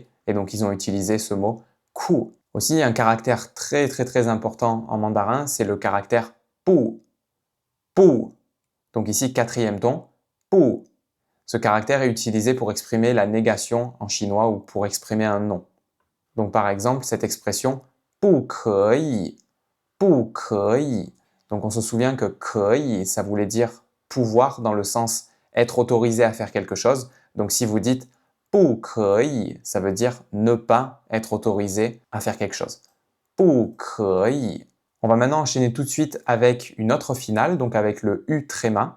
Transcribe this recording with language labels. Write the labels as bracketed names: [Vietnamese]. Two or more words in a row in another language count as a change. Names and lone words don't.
[French] Et donc ils ont utilisé ce mot ku. Aussi, un caractère très important en mandarin, c'est le caractère pu. Pu. Donc ici, quatrième ton. Pu. Ce caractère est utilisé pour exprimer la négation en chinois ou pour exprimer un non. Donc par exemple, cette expression [Chinese] 不可以, 不可以. [French] Donc on se souvient que 可以, ça voulait dire pouvoir dans le sens être autorisé à faire quelque chose. Donc si vous dites 不可以, ça veut dire ne pas être autorisé à faire quelque chose. [Chinese] 不可以. [French] On va maintenant enchaîner tout de suite avec une autre finale, donc avec le U tréma.